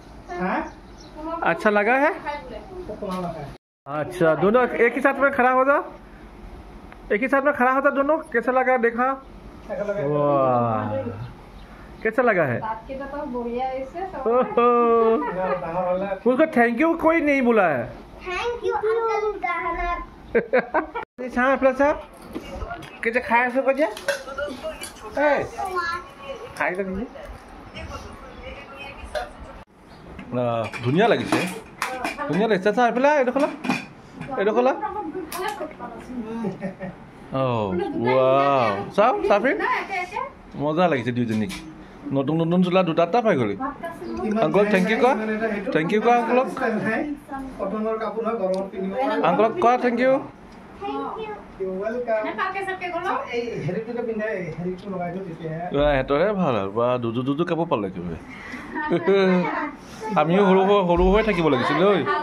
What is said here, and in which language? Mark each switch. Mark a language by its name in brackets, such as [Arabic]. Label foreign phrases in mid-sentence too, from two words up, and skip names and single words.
[Hindi] अच्छा दोनों एक ही साथ में खड़ा हो जाओ दोनों कैसा लगा देखा वाह कैसा लगा है उसको [English] thank you [Hindi] कोई नहीं बोला है [English] thank you uncle [Hindi] साहब कैसे खाया सब बजे [Assamese] খাই নেকি ধুনীয়া লাগিছে চা এইফালে এইডোখৰ চাওঁ চাফিন মজা লাগিছে দুইজনীক নতুন চোলা দুটা পাই গ'লি আংকলক [English] thank you [Assamese] কোৱা আংকলক কোৱা [English] thank you [Assamese] সিহঁতৰহে ভাল আৰু বা দুযোৰ কাপোৰ পালে কিবা আমিও সৰু হৈ থাকিব লাগিছিল ঐ